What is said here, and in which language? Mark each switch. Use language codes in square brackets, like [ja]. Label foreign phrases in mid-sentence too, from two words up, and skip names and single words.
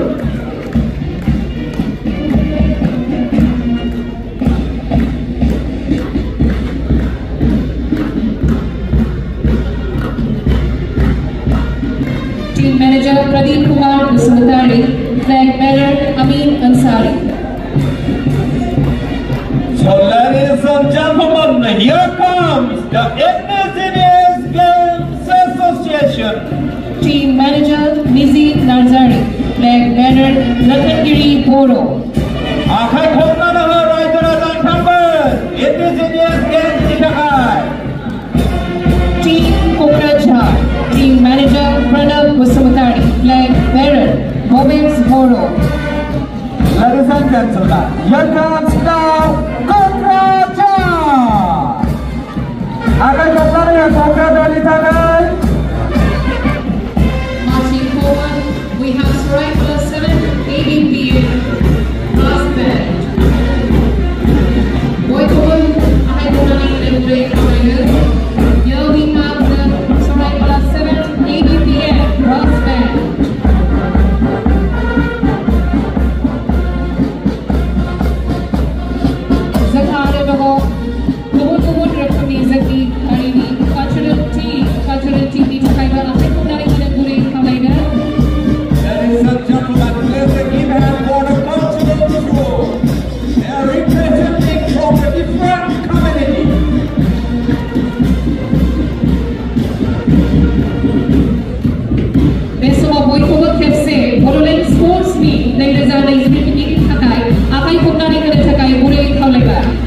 [en] Team Manager Pradeep Kumar Musamatari, Flag Bearer Amin Ansari. So ladies and gentlemen, here comes the Indigenous Games Association. Team Manager Nizi Narzari, Flag Bearer Ratnagiri Boro. [brx] Akai khomnani ho raijara jantambar Indigenous Games itakai. [en] Team Kokrajha, Team Manager Pranav Musamatari, Flag Bearer Bobins Boro. Ladies and gentlemen, here comes now Kokrajha. [brx] Akai khomnani ho Kokrajha itakai. [en] Marching forward, we have strike number 7, ABPA, last band. [brx] Boykoban, akai khomnani hene gure khamlaina [en] Here we have the strike number 7, ABPA, last band. [brx] Zakhar Bago, Kubun Rakami Zaki, Arini, [en] cultural team [brx] ni takaiba akai khomnani hene gure khamlaina [en] Ladies and gentlemen, please give a hand for the cultural show. They are representing from a different community. [brx] Besok boykoba kepse Bodoland Sports Meet 2022 takai akai khomnani hene takai gure khamlaina